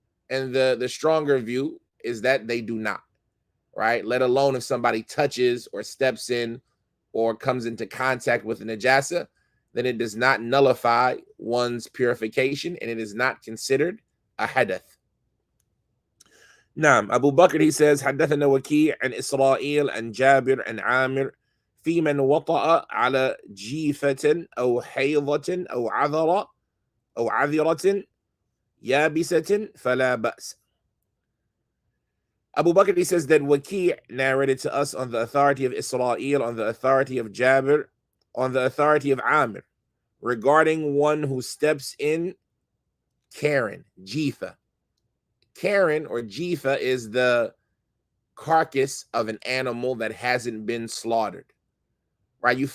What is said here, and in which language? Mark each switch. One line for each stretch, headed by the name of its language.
English: And the stronger view is that they do not, right? Let alone if somebody touches or steps in or comes into contact with najasa, then it does not nullify one's purification and it is not considered a hadath.
Arabic: نعم.
English: Abu Bakr, he says
Arabic: حدثنا وكيع عن إسرائيل عن جابر عن عامر في من وطأ على جيفة أو حيضة أو عذرة يابسة فلا بأس.
English: Abu Bakr, he says that Waki' narrated to us on the authority of Israel, on the authority of Jabir, on the authority of Amir, regarding one who steps in Karen, Jifa. Karen or Jifa is the carcass of an animal that hasn't been slaughtered, right?